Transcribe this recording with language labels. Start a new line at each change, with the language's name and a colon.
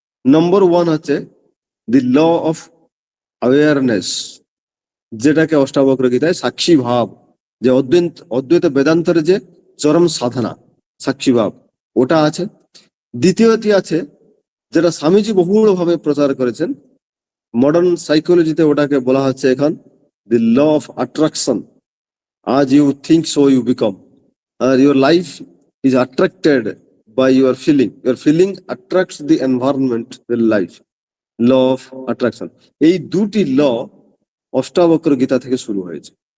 Bangla: নম্বর 1 হচ্ছে দি law of awareness, যেটাকে অষ্টাবক্র গীতায় সাক্ষী ভাব, যে অদ্বৈত বেদান্তের যে চরম সাধনা, সাক্ষী ভাব, ওটা আছে। দ্বিতীয়টি আছে, যেটা স্বামীজি বহুলভাবে প্রচার করেছেন, মডার্ন সাইকোলজিতে ওটাকে বলা হচ্ছে এখন দি law of attraction.
English: As you think, so you become. Your life is attracted by your feeling. Your feeling attracts the environment, the life. Law of attraction.
Bangla: এই দুটি ল অষ্টাবক্র গীতা থেকে শুরু হয়েছে।